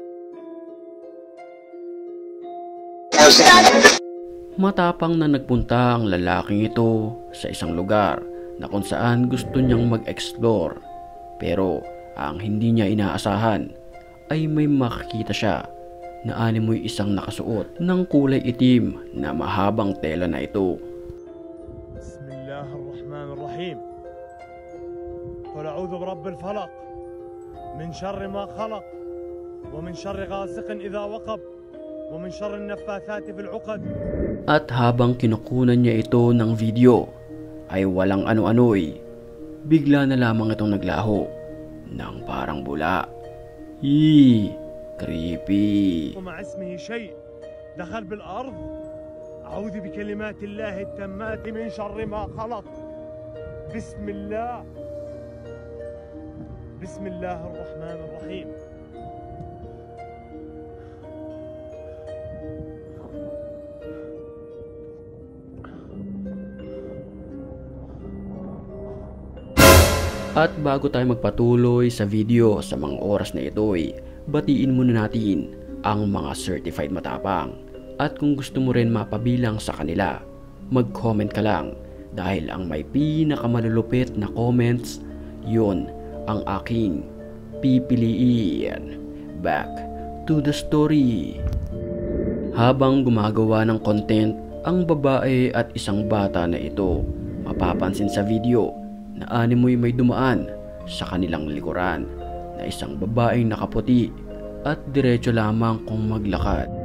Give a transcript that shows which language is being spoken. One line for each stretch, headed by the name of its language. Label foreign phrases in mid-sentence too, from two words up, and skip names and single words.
Filipino: Matapang na nagpunta ang lalaking ito sa isang lugar na kung saan gusto niyang mag-explore, pero ang hindi niya inaasahan ay may makikita siya na animoy isang nakasuot ng kulay itim na mahabang tela na ito.
Arabic: Bismillahirrahmanirrahim. قل أعوذ برب الفلق من شر ما خلق ومن شر غاسق إذا وقب ومن شر النفاثات في العقد.
Filipino: At habang kinukunan niya ito ng video ay walang ano-ano'y bigla na lamang itong naglaho ng parang bula.
English: Creepy.
Arabic: ومع اسمه شيء دخل بالأرض أعوذ بكلمات الله التامات من شر ما خلق بسم الله الرحمن الرحيم.
Filipino: At bago tayo magpatuloy sa video sa mga oras na ito, batiin muna natin ang mga certified matapang. At kung gusto mo rin mapabilang sa kanila, mag-comment ka lang dahil ang may pinakamalulupit na comments, yun ang aking pipiliin.
English: Back to the story.
Filipino: Habang gumagawa ng content ang babae at isang bata na ito, mapapansin sa video na animoy may dumaan sa kanilang likuran na isang babaeng nakaputi at diretso lamang kung maglakad.